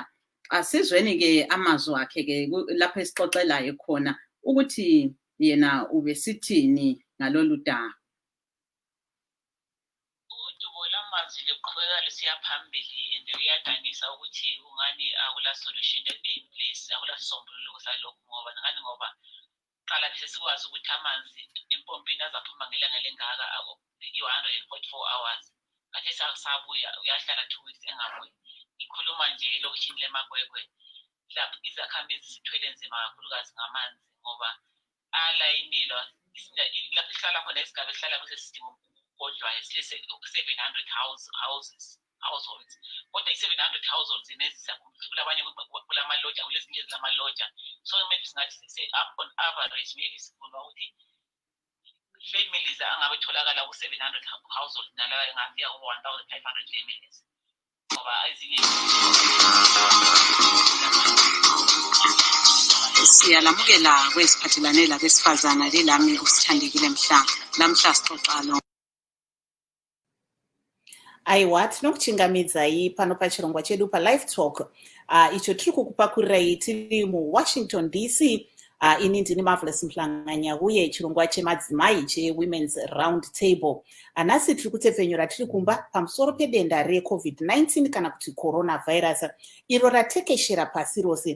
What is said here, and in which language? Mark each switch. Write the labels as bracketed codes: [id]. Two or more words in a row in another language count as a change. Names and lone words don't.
[nd] Asizweni-ke amazwi akhe-ke lapho esixoxelayo khona ukuthi yena ubesithini ngalolu daba. ulwazi luqhubeka lusiya phambili and uyadanisa ukuthi ungani akula [en] solution in place, [nd] akula sisombululo salokho ngoba qala bese sikwazi ukuthi amanzi empompini azaphuma ngelanga lengaka i-144 hours. Kade sabuya uyahlala 2 weeks engabuyi. Ngikhuluma nje elokishini leMagwegwe lapho izakhamizi zithwele nzima kakhulukazi ngamanzi ngoba alayinilwa lapho ihlala khona isigaba esihlala kusesidingo kodwa silese 700 households. Kodwa i-700 households kulabanye kulama-lodge, kulezinye ezilama-lodge. So maybe singathi [en] up on average maybe [nd] sibona ukuthi families angabe tholakala ku-700 households nalawa engafika ku-1,500 families. Ngoba ezinye siyalamukela kwesiphathelane labesifazana lelami usithandekile namhla sixoxa lo. [sn] Aiwa, tinokuchingamidzai pano pachirongwa chedu paLivetalk. Icho tiri kukupakurirai tiri muWashington DC. Ini ndini Marvelous Mhlanganya uye chirongwa chemadzimai cheWomen's Round Table. Nhasi tiri kutepfenyura tiri kumba pamusoro pedenda reCovid-19 kana kuti coronavirus iro ratekeshera pasi rose.